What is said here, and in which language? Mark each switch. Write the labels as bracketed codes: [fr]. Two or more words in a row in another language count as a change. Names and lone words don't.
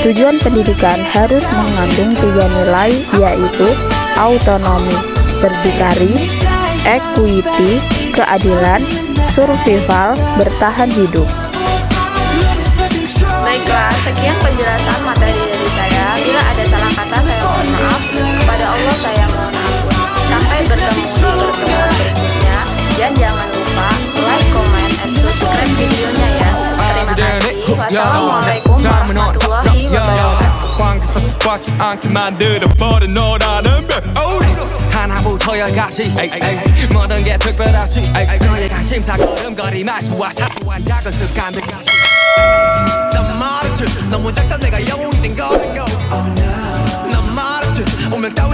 [id] Tujuan pendidikan harus mengandung 3 nilai, yaitu autonomi, berdikari, equity, keadilan, survival, bertahan hidup. Baiklah, sekian penjelasan materi dari saya. Bila ada salah kata, saya mohon maaf. Kepada Allah saya mohon ampun. Sampai bertemu di pertemuan berikutnya. Dan jangan lupa [en] like, comment, and subscribe [id] videonya ya. Terima kasih. [ar] والسلام عليكم ورحمة الله وبركاته. [ko] 하나부터 열까지 모든 게 특별하지 너의 관심사 걸음걸이만 좋아 사소한 작은 습관들까지 난 말했지 너무 작다 내가 영웅이 된 거라고 난 말했지 운명 따위